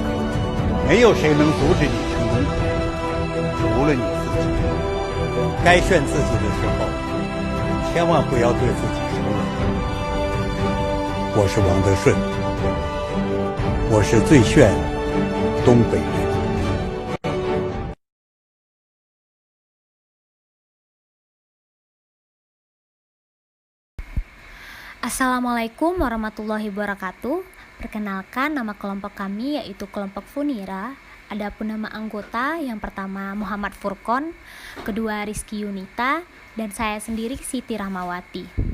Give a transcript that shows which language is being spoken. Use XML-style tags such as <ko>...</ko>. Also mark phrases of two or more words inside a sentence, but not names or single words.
<zh>没有谁能阻止你成功，除了你自己。该炫自己的时候，千万不要对自己手软。我是王德顺，我是最炫东北人。</zh> <ar>السلام عليكم ورحمة الله وبركاته.</ar> <id>Perkenalkan, nama kelompok kami yaitu kelompok Funira. Adapun nama anggota yang pertama Muhammad Furqon, kedua Rizky Yunita, dan saya sendiri Siti Rahmawati.</id>